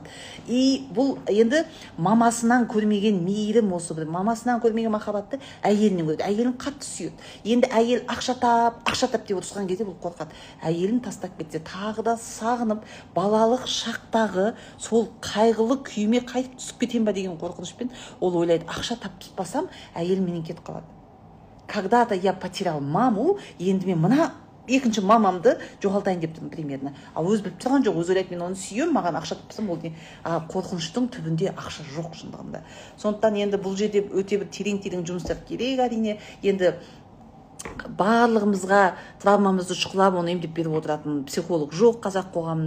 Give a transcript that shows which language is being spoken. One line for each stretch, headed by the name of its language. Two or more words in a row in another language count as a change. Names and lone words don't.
Kazakh: И бұл енді мамасынан көрмеген мейірім осы бір, мамасынан көрмеген махаббатты әйелінен көреді. Әйелін қатты сүйеді. Енді әйел ақша тап деп ұрысқан кезде бұл қорқады. Әйелін тастап кетсе, тағы да сағынып, балалық шақтағы сол қайғылы күйіме қайтып түсіп кетем ба деген қорқынышпен ол ойлайды, ақша таппасам әйел менен кетіп қалады.
Russian: Когда-то я потерял маму,
Kazakh: енді мен мына екінші мамамды жоғалтайын деп тұрмын примерно. Ал өзі біліп тұрған жоқ, өзі ойлайды, мен оны сүйемін, маған ақша тапсам ол не? Қорқыныштың түбінде ақша жоқ шындығында. Сондықтан енді бұл жерде өте бір терең жұмыстар керек әрине. Енді барлығымызға травмамызды шұқылап оны емдеп беріп отыратын психолог жоқ қазақ қоғамында.